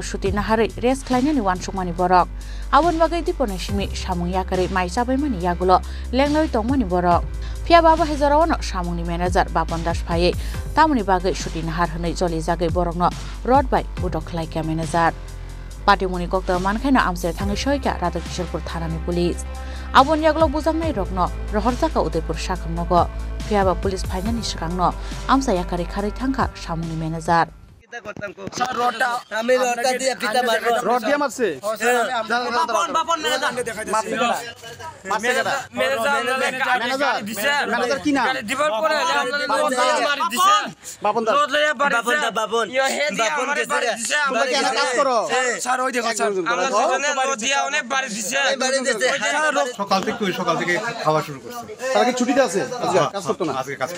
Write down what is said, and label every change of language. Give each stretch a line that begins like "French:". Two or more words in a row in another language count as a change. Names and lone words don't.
Kok Borok: suti nahari res khlainani wansukmani borok abon bagai dipone simi Samung yakari mai chabaimani yagulo lengloi tongmani borok Pia baba hezarawano Samungni manager Bapan Das phaye tamuni bagai suti nahar hnai joli jagai borokno Rod by Butok Khlaijakha manager Patimuni kokta mankaino Amchaio thangai soika Radha Kishorpur thanani police abon yagulo bujangnai rokno rohorjaka Udaipur sakhamnogo Piaba police phainani sikangno Amchaio yakari khari thangkha Samungni manager
Bangla: রড দিয়ে মারছে ম্যানেজার কি নাম বাপন দাস তোমরা কি এখানে কাজ করো স্যার ওই দেখো স্যার সকাল থেকে খাওয়া শুরু করছে তারা কি ছুটিতে আছে আজকে কাজ করতে না আজকে কাজ